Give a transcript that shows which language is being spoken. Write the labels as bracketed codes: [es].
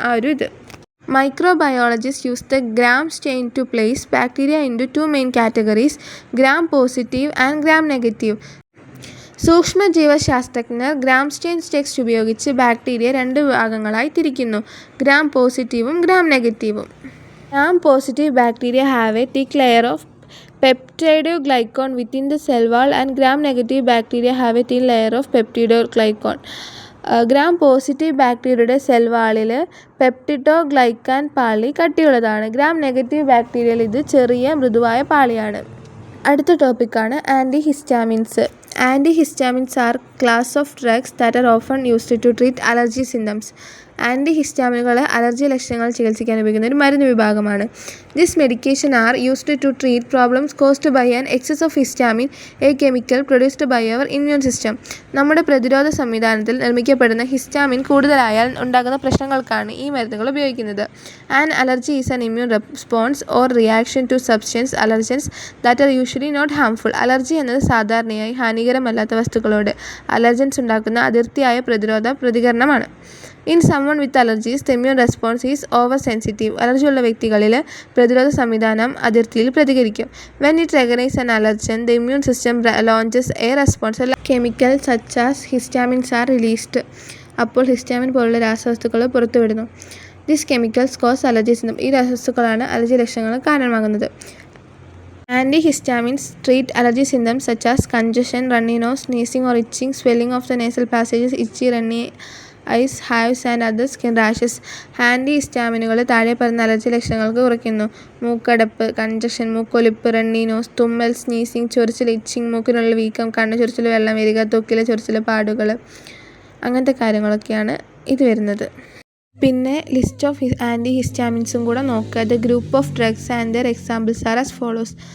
[ml] ആ ഒരു ഇത് [en] Microbiologists use the Gram chain to place bacteria into two main categories, Gram positive and Gram negative. [ml] സൂക്ഷ്മജീവശാസ്ത്രജ്ഞർ gram-stain text ഉപയോഗിച്ച് bacteria 2 ഭാഗങ്ങളായി തിരിക്കുന്നു: gram പോസിറ്റീവും ഗ്രാം നെഗറ്റീവും. [en] Gram positive bacteria have a thick layer of peptidoglycan within the cell wall and gram negative bacteria have a thin layer of peptidoglycan. [ml] Gram positive ബാക്ടീരിയയുടെ cell വാളിൽ പെപ്റ്റിഡോഗ്ലൈക്കാൻ പാളി കട്ടിയുള്ളതാണ്. Gram negative ബാക്ടീരിയയിൽ ഇത് ചെറിയ മൃദുവായ പാളിയാണ്. അടുത്ത ടോപ്പിക്കാണ് [en] Antihistamines. Antihistamines are class of drugs that are often used to treat allergy symptoms. [ml] ആൻറ്റിഹിസ്റ്റാമിനുകൾ allergy ലക്ഷണങ്ങൾ ചികിത്സിക്കാൻ ഉപയോഗിക്കുന്ന ഒരു മരുന്ന് വിഭാഗമാണ്. [en] This medication are used to treat problems caused by an excess of histamine, a chemical produced by our immune system. [ml] നമ്മുടെ പ്രതിരോധ സംവിധാനത്തിൽ നിർമ്മിക്കപ്പെടുന്ന histamine കൂടുതലായാൽ ഉണ്ടാകുന്ന പ്രശ്നങ്ങൾക്കാണ് ഈ മരുന്നുകൾ ഉപയോഗിക്കുന്നത്. [en] An allergy is an immune response or reaction to substance allergens that are usually not harmful. [ml] Allergy എന്നത് സാധാരണയായി ഹാനികരമല്ലാത്ത വസ്തുക്കളോട് allergens ഉണ്ടാക്കുന്ന അതിർത്തിയായ പ്രതിരോധ പ്രതികരണമാണ്. [en] In someone with allergies, the immune response is oversensitive. [ml] അലർജിയുള്ള വ്യക്തികളിൽ പ്രതിരോധ സംവിധാനം അതിർത്തിയിൽ പ്രതികരിക്കും. [en] When it recognizes an allergen, the immune system launches a response. Chemicals such as histamines are released. [ml] അപ്പോൾ ഹിസ്റ്റാമിൻ പോലുള്ള രാസവസ്തുക്കൾ പുറത്തുവിടുന്നു. [en] These chemicals cause allergy symptoms. [ml] ഈ രാസവസ്തുക്കളാണ് allergy ലക്ഷണങ്ങൾക്ക് കാരണമാകുന്നത്. [en] Antihistamines treat allergy symptoms such as congestion, runny nose, sneezing or itching, swelling of the nasal passages, itchy, runny eyes, hives and other skin rashes. [ml] ആൻറ്റിഹിസ്റ്റാമിനുകൾ താഴെ പറയുന്ന allergy ലക്ഷണങ്ങൾക്ക് കുറയ്ക്കുന്നു: മൂക്കടപ്പ്, congestion, മൂക്കൊലിപ്പ്, runny nose, തുമ്മൽ, sneezing, ചൊറിച്ചിൽ, etching, മൂക്കിനുള്ള വീക്കം, കണ്ണ് ചൊറിച്ചിൽ, വെള്ളം വരിക, ത്വക്കിലെ ചൊറിച്ചിൽ, പാടുകൾ, അങ്ങനത്തെ കാര്യങ്ങളൊക്കെയാണ് ഇത് വരുന്നത്. പിന്നെ ലിസ്റ്റ് ഓഫ് ആൻറ്റിഹിസ്റ്റാമിൻസും കൂടെ നോക്കുക. [en] The group of drugs and their examples are as follows.